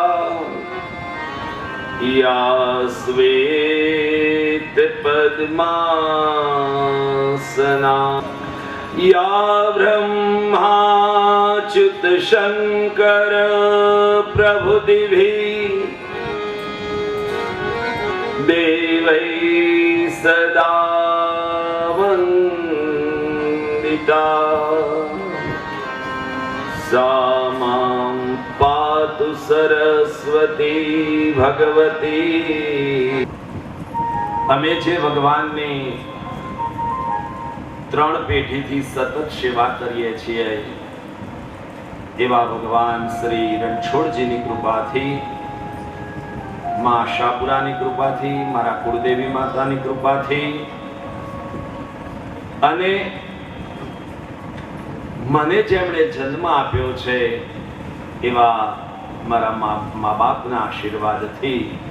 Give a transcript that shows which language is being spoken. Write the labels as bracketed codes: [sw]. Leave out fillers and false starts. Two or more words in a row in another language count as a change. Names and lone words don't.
[sa] या श्वेतपद्मासना या ब्रह्माच्युतशङ्कर प्रभृतिभिः देवैः सदा वन्दिता. सा मां पातु सरस्वती भगवती. [gu] અમે જે ભગવાનની 3 પેઢીથી સતત સેવા કરીએ છીએ એવા ભગવાન શ્રી રણછોડજીની કૃપાથી, મા આશાપુરાની કૃપાથી, મારા કુળદેવી માતાની કૃપાથી અને મને જેમણે જન્મ આપ્યો છે એવા મારા મા બાપના આશીર્વાદથી